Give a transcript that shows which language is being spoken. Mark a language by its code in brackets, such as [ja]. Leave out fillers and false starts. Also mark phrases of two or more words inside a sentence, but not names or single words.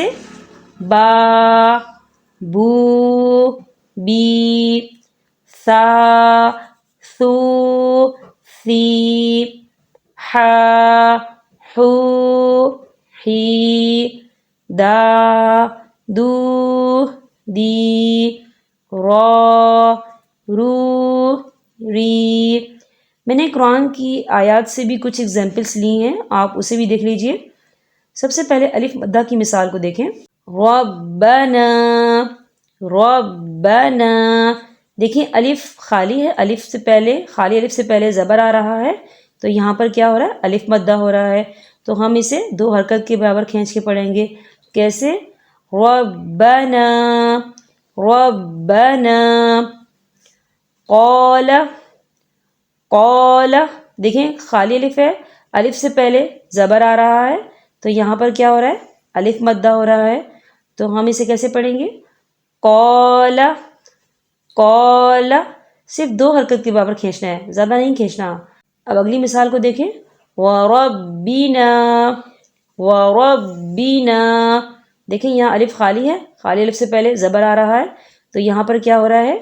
[ar] با بو بی، سا سو سی، حا حو حی، دا دو دی، را رو ری۔ [ur] میں نے قرآن کی آیات سے بھی کچھ ایگزامپلس لی ہیں، آپ اسے بھی دیکھ لیجئے۔ سب سے پہلے الف مدہ کی مثال کو دیکھیں۔ [ar] ربنا، ربنا، [ur] دیکھیں الف خالی ہے، الف سے پہلے خالی الف سے پہلے زبر آ رہا ہے تو یہاں پر کیا ہو رہا ہے؟ الف مدہ ہو رہا ہے تو ہم اسے 2 حرکت کے برابر کھینچ کے پڑھیں گے۔ کیسے؟ [ar] ربنا ربنا، قال قال، [ur] دیکھیں خالی الف ہے، الف سے پہلے زبر آ رہا ہے تو یہاں پر کیا ہو رہا ہے؟ الف مدہ ہو رہا ہے، تو ہم اسے کیسے پڑھیں گے؟ [ar] قال، قال، [ur] صرف 2 حرکت کے برابر کھینچنا ہے، زیادہ نہیں کھینچنا۔ اب اگلی مثال کو دیکھیں، [ar] وَرَبِّنَا، وَرَبِّنَا، [ur] دیکھیں یہاں الف خالی ہے، خالی الف سے پہلے زبر آ رہا ہے، تو یہاں پر کیا ہو رہا ہے؟